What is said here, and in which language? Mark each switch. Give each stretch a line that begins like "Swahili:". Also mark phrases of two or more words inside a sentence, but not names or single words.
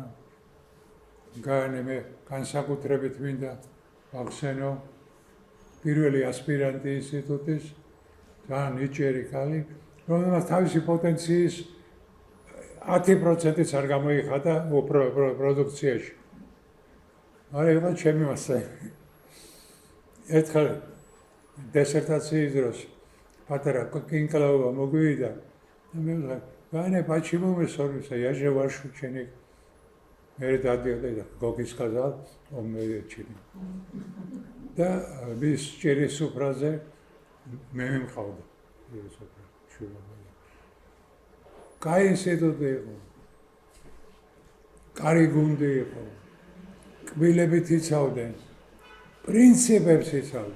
Georgian: გაიანემ განსაკუთრებით მინდა ვახსენო პირველი ასპირანტი ინსტიტუტის და ნიჭიერი ქალი, რომელმაც თავისი პოტენციის 10%-იც არ გამოიხატა პროდუქციაში. არა, იყო ჩემი მასწავლებელი. ერთხელ დისერტაციის დროს პატარა კინკლაობა მოგვივიდა და მე ვთქვი,
Russian: "Ваня, почему мы ссоримся? Я же ваш ученик".
Georgian: მე დადიოდა და გოგის
Russian: сказал, он мой ученик.
Georgian: და მის ჭირის სუფრაზე მე მიმყავდა. კაი ინსტიტუტი იყო, კარი გუნდი იყო, კბილებით იცავდნენ, პრინციპებს იცავდნენ.